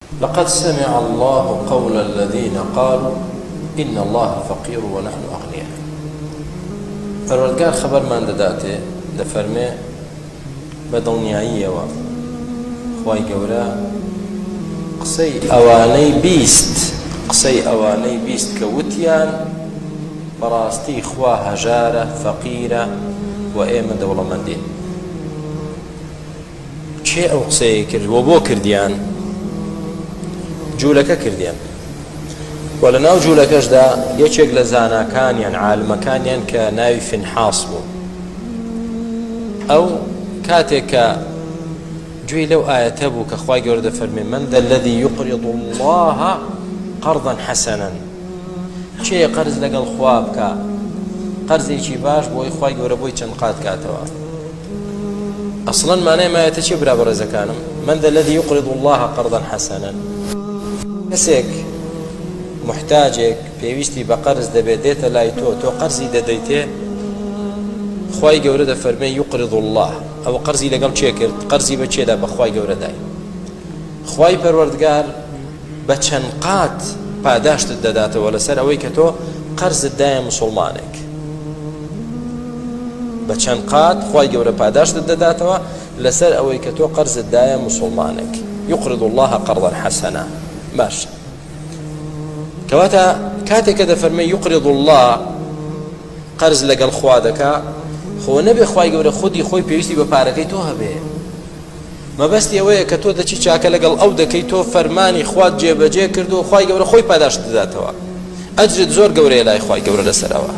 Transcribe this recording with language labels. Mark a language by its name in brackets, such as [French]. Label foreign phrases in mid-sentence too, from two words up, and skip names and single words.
[Arabic] لقد سمع الله قول الذين قالوا إن الله فقير ونحن أغنياء. [Central Kurdish] پروردگار خبر من داته دفرمي بدڵنیاییە و خوای گەورە قسەی ئەوانەی بیست کە وتیان بەڕاستی خوا هەژارە فەقیرە و ئێمە دەوڵەمەندین. چێ ئەو قسەیە کرد و بۆ کردیان؟ جوولەکە کردیان و لە ناو جوولەکەشدا یەکێک لە زاناکانیان عالمەکانیان کە ناوی فینحاس بوو. ئەو کاتێک کە گوێی لەو ئاەتە بوو کە خوای گەورە دەفەرمێ [Arabic] من ذا الذي يقرض الله قرضا حسنا، [Central Kurdish] چێ قەرز لەگەڵ خوا بکە قەرزێکی باش بۆی خوای گەورە بۆی چەند قات کاتەوە. ئەسڵەن مانای ئاەتە چی برا بەڕێزەکانم؟ [Arabic] من ذا الذي يقرض الله قرضا حسنا، [Central Kurdish] کەسێک محتاجێک پێویستی بە قەرز دەبێت دێتە لای تۆ قەرزی دەدەیتێ، خوای گەورە دەفەرمێ [Arabic] يقرض الله، [Central Kurdish] ئەو قەرزی لەگەڵ چێ کرد؟ قەرزی بە چێدا؟ بە خوای گەورە دای. خوای پەروەردگار بە چەند قات پاداشتت دەداتەوە لەسەر ئەوەی کە تۆ قەرزت دایە موسڵمانێک. بە چەند قات خوای گەورە پاداشتت دەداتەوە لەسەر ئەوەی کە تۆ قەرزت دایە موسڵمانێک. [Arabic] يقرض الله قرضا حسنا. [Central Kurdish] باش کەواتە کاتێک کە دەفەرمێ [Arabic] يقرض الله [Central Kurdish] قەرز لەگەڵ خوا دەکا، خۆ نەبێ خوای گەورە خودی خۆی پێویستی بە پارەکەی تۆ هەبێ. مەبەستی ئەوەیە کە تۆ دەچی چاکە لەگەڵ ئەو دەکەی، تۆ فەرمانی خوات جێبەجێ کرد و خوای گەورە خۆی پاداشت دەداتەوە، ئەجرت زۆر گەورەیە لای خوای گەورە لەسەرەوە.